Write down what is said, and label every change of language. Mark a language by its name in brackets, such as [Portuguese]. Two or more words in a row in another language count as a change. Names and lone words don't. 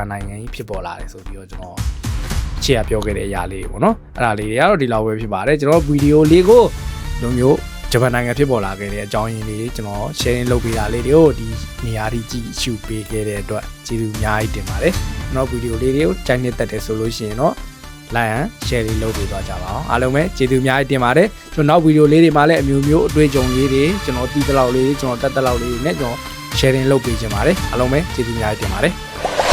[Burmese] နိုင်ငံကြီးဖြစ်ပေါ်လာတယ်ဆိုပြီးတော့ကျွန်တော်ချေရပြောခဲ့တဲ့အရာလေးပေါ့နော်အဲ့ဒါလေးတွေကတော့ဒီလောက်ပဲဖြစ်ပါတယ်ကျွန်တော်ဗီဒီယိုလေးကိုလိုမျိုးဂျပန်နိုင်ငံဖြစ်ပေါ်လာခဲ့တဲ့အကြောင်းရင်းလေးကျွန်တော် sharing လုပ်ပေးတာလေးတွေကိုဒီနေရာကြီးကြည့်ရှုပေးခဲ့တဲ့အတွက်ကျေးဇူးအများကြီးတင်ပါတယ်ကျွန်တော်ဗီဒီယိုလေးတွေကိုကြိုက်နှစ်သက်တယ်ဆိုလို့ရှိရင်တော့ [English] like and share [Burmese] လေးလုပ်ပေးသွားကြပါအောင်အားလုံးပဲကျေးဇူးအများကြီးတင်ပါတယ်ကျွန်တော်နောက်ဗီဒီယိုလေးတွေမှာလည်းအမျိုးအတွေ့အကြုံလေးတွေကျွန်တော်သိသလောက်လေးကျွန်တော်တတ်သလောက်လေးတွေနဲ့ကျွန်တော် sharing လုပ်ပေးခြင်းပါတယ်အားလုံးပဲကျေးဇူးအများကြီးတင်ပါတယ်